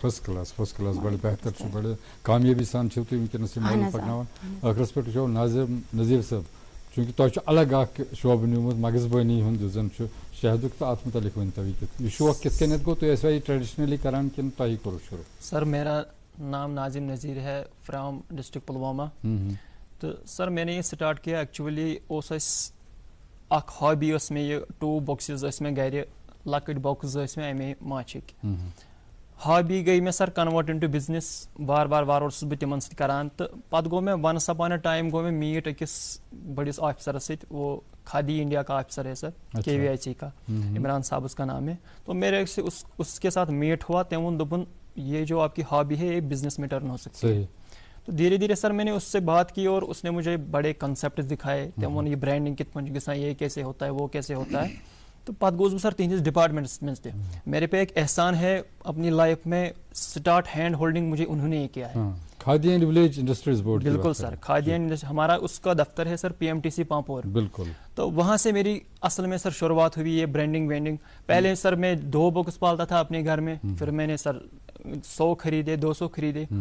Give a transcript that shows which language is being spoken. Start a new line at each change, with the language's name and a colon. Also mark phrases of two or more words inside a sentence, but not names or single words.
Kashmiri: فسٹ کلاس بڑٕ بہتر چھُ بڑٕ کامیٲبی سان چھِو تُہۍ وٕنکیٚنس یہِ ماڈل پکناوان. ٲخرس پٮ۪ٹھ وٕچھو نذیٖر صٲب چوٗنٛکہِ تۄہہِ چھُ الگ اکھ شوبہٕ نیوٗمُت مغٕزبٲنی ہُنٛد یُس زن چھُ شہدُک تہٕ اتھ مُتعلق ؤنۍتو یہِ شوق کِتھ کٔنٮ۪تھ گوٚو تُہۍ ٲسوا یہِ ٹریڈِشنلی کران کِنہٕ تۄہہِ کوٚروٕ شروٗع؟
Urdu: سر میرا نام ناظم نذیر ہے فرام ڈسٹرکٹ پلوامہ. تو سر میں نے یہ سٹارٹ کیا ایکچولی
Kashmiri: اوس اسہِ اکھ ہابی ٲس مےٚ یہِ 2 بۄکسِز ٲسۍ مےٚ گرِ لۄکٕٹۍ بۄکٕس ٲسۍ مےٚ اَمے ماچھٕکۍ. ہابی گٔے مےٚ سر
English: convert into business
Kashmiri: وارٕ اوسُس بہٕ تِمن سۭتۍ کران تہٕ پتہٕ گوٚو مےٚ ونس اپان
English: a time
Kashmiri: گوٚو مےٚ میٖٹ أکِس بٔڑِس آفِسرس سۭتۍ
Urdu: وہ کھادی انڈیا کا آفیسر ہے سر KVIC کا عمران صاحب اس کا نام ہے. تو میرے سے اس کے ساتھ میٹ ہوا
Kashmiri: تٔمۍ ووٚن دوٚپُن
Urdu: یہ جو آپ کی ہابی ہے یہ بزنس میں ٹرن ہو سکتی ہے. تو دھیرے دھیرے سر میں نے اس سے بات کی اور اس نے مجھے بڑے کنسیپٹ دکھائے.
Kashmiri: تٔمۍ ووٚن یہ برانڈنگ کِتھ پٲٹھۍ چھِ گژھان
Urdu: یہ کیسے ہوتا ہے وہ کیسے ہوتا ہے.
Kashmiri: تو پتہٕ گوٚوُس بہٕ سر تِہنٛدِس ڈپارٹمنٹس منٛز تہِ.
Urdu: میرے پہ ایک احسان ہے اپنی لائف میں
English: start hand holding
Urdu: مجھے انہوں نے یہ کیا ہے. کھادی اینڈ ولیج انڈسٹریز بورڈ. بالکل سر کھادی اینڈ ہمارا اس کا دفتر ہے سر PMTC پامپور. بالکل. تو وہاں سے میری اصل میں سر شروعات ہوئی یہ
English: branding vending.
Urdu: پہلے سر میں 2 بکس پالتا تھا اپنے گھر میں پھر میں نے سر 100 خریدے 200 خریدے.